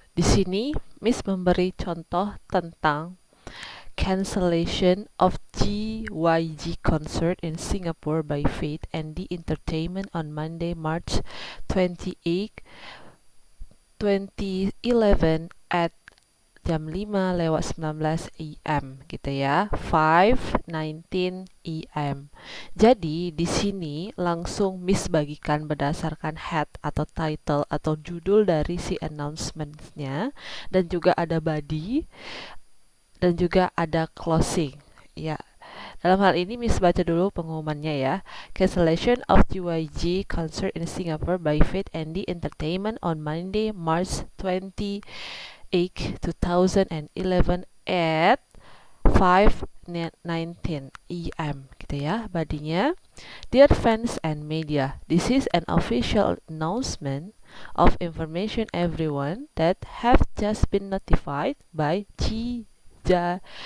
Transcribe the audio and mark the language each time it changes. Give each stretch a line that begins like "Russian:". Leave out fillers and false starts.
Indonesian: Di sini Miss memberi contoh tentang
English: cancellation of GYG concert in Singapore by Fate and the Entertainment on Monday, March 28, 2011 at jam 5:19 AM
Indonesian: gitu ya.
English: 5:19 AM.
Indonesian: Jadi di sini langsung Miss bagikan berdasarkan head atau title atau judul dari si announcement-nya, dan juga ada body dan juga ada closing. Ya. Dalam hal ini Miss baca dulu pengumumannya ya.
English: Cancellation of GYG concert in Singapore by Fate and the Entertainment on Monday, March 28, 2011 at 5:19 AM
Indonesian: gitu ya.
English: Badinya, Dear fans and media, this is an official announcement of information everyone that have just been notified by GYS